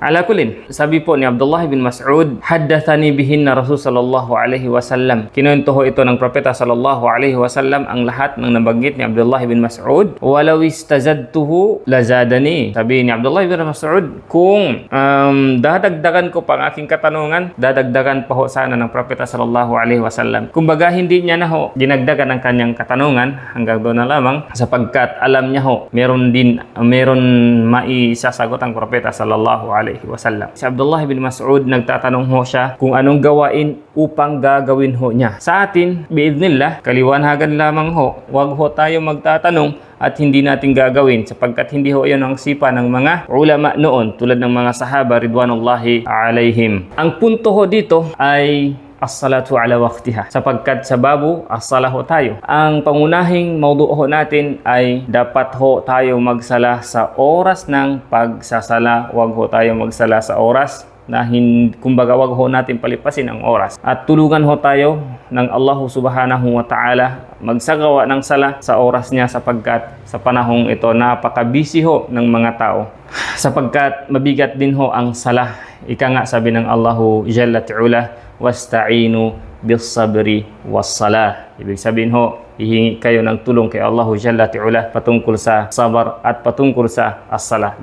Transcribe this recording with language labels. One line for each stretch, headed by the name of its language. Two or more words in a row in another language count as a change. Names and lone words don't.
Arabic: على كل,
Filipino: sabi po ni Abdullah bin Mas'ud,
Arabic: حدثني بهن الرسول صلى الله عليه وسلم.
Filipino: Kinuwento ho ito ng propeta
Arabic: صلى الله عليه وسلم
Filipino: ang lahat ng nabanggit ni Abdullah bin Mas'ud.
Arabic: ولو استزدته لزادني.
Filipino: Sabi ni Abdullah bin Mas'ud, kung dadagdagan ko pa ang aking katanungan, dadagdagan pa ho sana ng Propeta
Arabic: صلى الله عليه وسلم.
Filipino: Kumbaga hindi niya na ho dinagdagan ang kanyang katanungan, hanggang doon na lamang, sapagkat alam niya ho meron maisasagot ang Propeta
Arabic: صلى الله عليه وسلم.
Filipino: Si Abdullah bin Mas'ud, nagtatanong ho siya kung anong gawain upang gagawin ho niya. Sa atin, biidnillah, kaliwanagan lamang ho, wag ho tayo magtatanong at hindi natin gagawin, sapagkat hindi ho yan ang sipa ng mga ulama noon, tulad ng mga sahaba
Arabic: رضوان الله عليهم.
Filipino: Ang punto ho dito ay
Arabic: الصلاة على وقتها,
Filipino: sapagkat sa
Arabic: باب الصلاة
Filipino: ho tayo. Ang pangunahing mawdu ho natin ay dapat ho tayo magsala sa oras ng pagsasala. Wag ho tayo magsala sa oras na kumbaga wag ho natin palipasin ang oras. At tulungan ho tayo ng
Arabic: الله سبحانه وتعالى
Filipino: magsagawa ng sala sa oras niya, sapagkat sa panahong ito napaka-busy ho ng mga tao, sapagkat mabigat din ho ang sala. Ika nga sabi ng
Arabic: الله جل وعلا, واستعينوا بالصبر والصلاة.
Filipino: Ibig sabihin ho, hihingi kayo ng tulong kay
Arabic: الله جل وعلا
Filipino: patungkol sa sabar at patungkol sa as-salah.